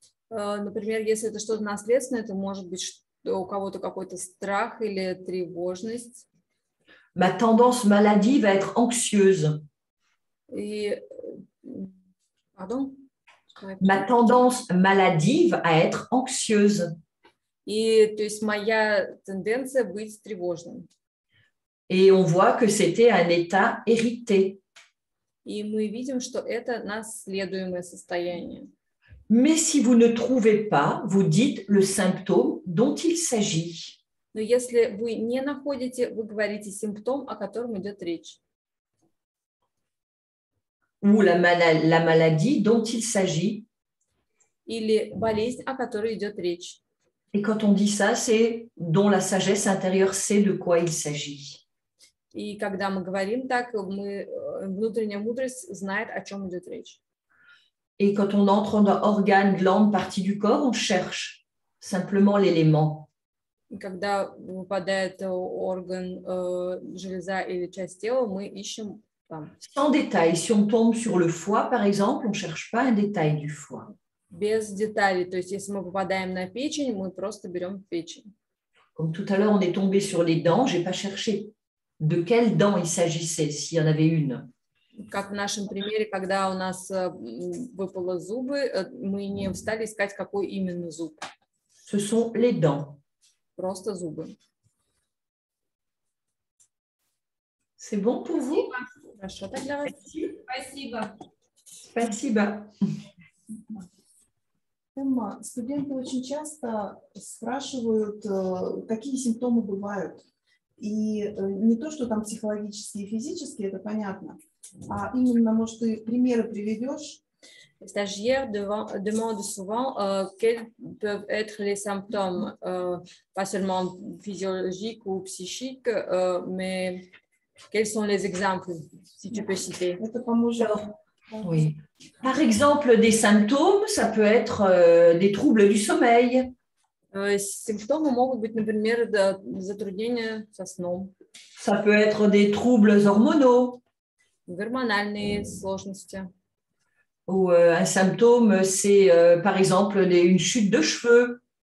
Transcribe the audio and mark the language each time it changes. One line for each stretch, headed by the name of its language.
Russian: Например, если это что-то наследственное, это может быть у кого-то какой-то страх или тревожность.
French: Ma tendance maladie va être anxieuse. И, pardon? Ma tendance maladive à être anxieuse.
Russian: И, то есть моя тенденция быть тревожным.
French: Et on voit que c'était un état hérité.
Russian: И мы видим, что это наследуемое состояние.
French: Mais si vous ne trouvez pas, vous dites le symptôme dont il s'agit.
Russian: Но если вы не находите, вы говорите симптом, о котором идет речь.
French: Ou la maladie dont il s'agit.
Russian: Или болезнь, о которой идет речь.
French: Et quand on dit ça, c'est dont la sagesse intérieure sait de quoi il s'agit.
Russian: И когда мы говорим так, внутренняя мудрость знает, о чем идет речь.
French: Et quand on entre dans organe, glande, partie du corps, on cherche simplement l'élément.
Russian: Когда выпадает орган, железа или часть тела, мы ищем там.
French: Sans détail, si on tombe sur le foie, par exemple, on ne cherche pas un détail du foie.
Russian: Без деталей, то есть если мы попадаем на печень, мы просто берем печень.
French: Comme tout à l'heure, on est tombé sur les dents, je n'ai pas cherché de quelle dent il s'agissait, s'il y en avait une.
Russian: Как в нашем примере, когда у нас выпало зубы, мы не стали искать, какой именно зуб.
French: Ce sont les dents.
Russian: Просто зубы.
French: C'est bon pour vous?
Russian: Хорошо, так для вас. Спасибо. Спасибо. Эмма, студенты очень часто спрашивают, какие симптомы бывают. И не то, что там психологические и физические, это понятно, а именно, может, ты примеры приведешь?
French: Les stagiaires demandent souvent quels peuvent être les symptômes, pas seulement physiologiques ou psychiques, mais quels sont les exemples, si tu peux citer.
Russian: Это поможет.
French: Oui. Par exemple, des symptômes, ça peut être des troubles du sommeil.
Russian: Симптомы могут быть, например, затруднения со сном.
French: Ça peut être des troubles hormonaux.
Russian: Гормональные сложности.
French: Ou un symptôme, c'est par exemple une chute de cheveux.